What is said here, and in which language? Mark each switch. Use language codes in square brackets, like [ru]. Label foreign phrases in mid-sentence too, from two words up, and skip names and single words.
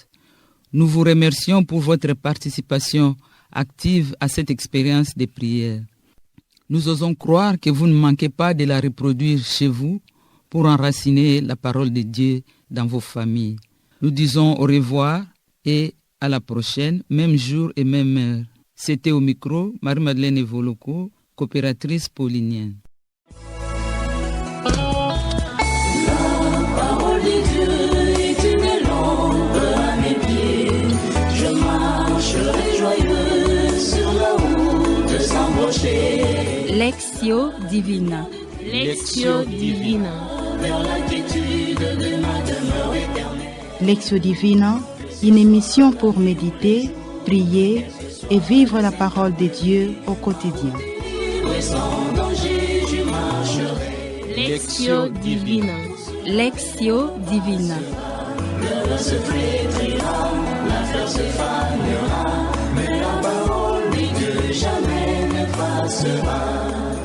[fr] Nous vous remercions pour votre participation active à cette expérience de prière. Nous osons croire que vous ne manquez pas de la reproduire chez vous pour enraciner la parole de Dieu dans vos familles. Nous disons au revoir et à la prochaine, même jour et même heure. C'était au micro Marie-Madeleine Evoloko, coopératrice paulinienne. Lectio Divina. Lectio Divina. Lectio Divina, une émission pour méditer, prier et vivre la parole de Dieu au quotidien. et sans danger je marcherai. Lectio Divina. Lectio Divina. Le vin se flétrira, la fleur se fanera, mais la parole de Dieu jamais ne passera.